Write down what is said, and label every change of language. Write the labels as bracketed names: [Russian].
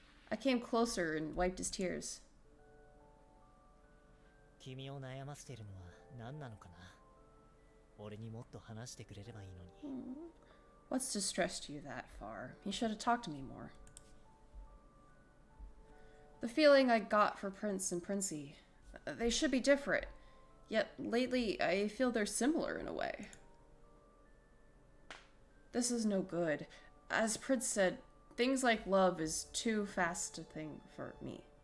[English] I came closer and wiped his tears. [Japanese] 君を悩ませてるのは何なのかな。俺にもっと話してくれればいいのに。 [English] What's distressed you that far? You should have talked to me more. The feeling I got for Prince and Princey. They should be different. Yet lately, I feel they're similar in a way. This is no good. As Prince said, things like love is too fast a thing for me.